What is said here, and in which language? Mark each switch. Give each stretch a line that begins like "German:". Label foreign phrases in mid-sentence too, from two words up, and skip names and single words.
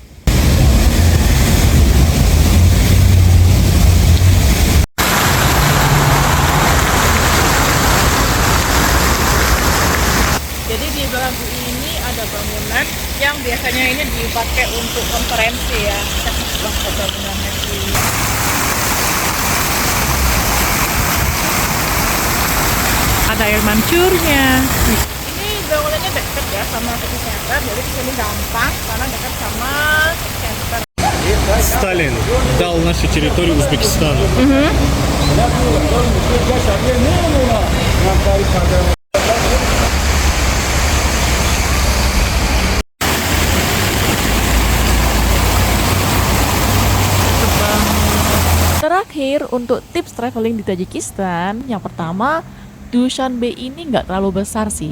Indonesian: Jadi di belakangku ini ada bangunan yang biasanya ini dipakai untuk konferensi ya. Kita sebelah ke bangunannya sih. Ada air mancurnya. Ini bangunannya dekat ya sama
English: city center,
Indonesian: jadi kesini gampang karena dekat sama
English: city center.
Russian: Сталин дал нашу территорию Узбекистану.
Indonesian: Terakhir, untuk tips traveling di Tajikistan, yang pertama, Dushanbe ini nggak terlalu besar sih.